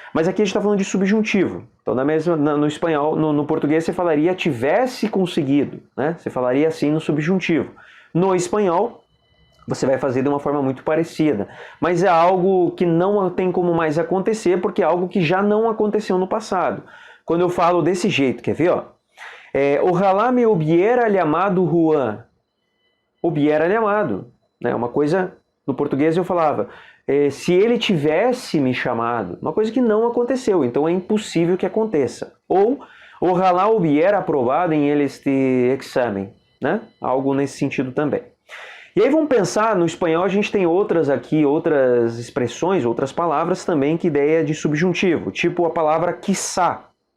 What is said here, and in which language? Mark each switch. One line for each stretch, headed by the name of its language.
Portuguese: Mas aqui a gente está falando de subjuntivo. Então no espanhol, no português você falaria tivesse conseguido, né? Você falaria assim no subjuntivo. No espanhol, você vai fazer de uma forma muito parecida. Mas é algo que não tem como mais acontecer, porque é algo que já não aconteceu no passado. Quando eu falo desse jeito, quer ver? Ó?
Spanish: Ojalá me hubiera llamado Juan. Hubiera llamado. Né?
Portuguese: Uma coisa, no português eu falava, se ele tivesse me chamado. Uma coisa que não aconteceu, então é impossível que aconteça. Ou,
Spanish: ojalá hubiera aprobado em este exame.
Portuguese: Né? Algo nesse sentido também. E aí vamos pensar, no espanhol a gente tem outras expressões, outras palavras também que ideia de subjuntivo, tipo a palavra quiçá.